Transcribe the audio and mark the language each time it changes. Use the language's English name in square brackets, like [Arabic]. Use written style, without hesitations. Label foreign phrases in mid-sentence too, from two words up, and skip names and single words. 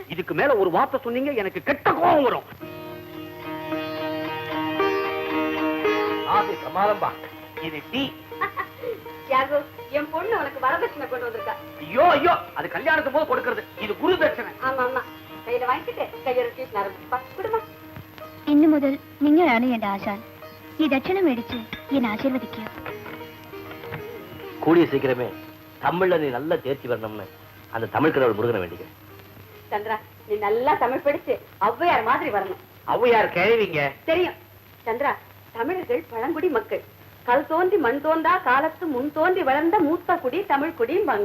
[Tamil] இதுக்கு மேல ஒரு வார்த்தை சொன்னீங்க எனக்கு கெட்ட கோபம் வரும். ஆதி சமாளம்பா. இது டீ. தியாகு என் பொண்ணு உனக்கு வரதட்சணை கொண்டு வந்திருக்கா. ஐயோ ஐயோ அது கல்யாணத்துக்கு போது கொடுக்கிறது. இது குரு தட்சணை. ஆமா ஆமா கையில வாங்கிட்டு கையோட டியூஷன் ஆரம்பிச்சுப்பா. குடும்பம் [Malayalam] ഇന്നു മുതൽ നിങ്ങളാണ് എന്റെ ആശാൻ. ഈ ദക്ഷിണ മേടിച്ച് എന്നെ ആശീർവദിക്കുക. [Tamil] கூடிய சீக்கிரமே தமிழ்ல நீ நல்லா தேர்ச்சி வரணும்னு அந்த தமிழ் கடவுள் முருகனை வேண்டிக்கிறேன். சந்திரா நீ நல்லா தமிழ் படிச்சு ஔவையார் மாதிரி வரணும். ஔவையார் கேள்விங்க தெரியும். சந்திரா தமிழர்கள் பழங்குடி மக்கள். கல் தோன்றி மண் தோன்றா காலத்து முன் தோன்றி வளர்ந்த மூத்த குடி தமிழ் குடிம்பாங்க.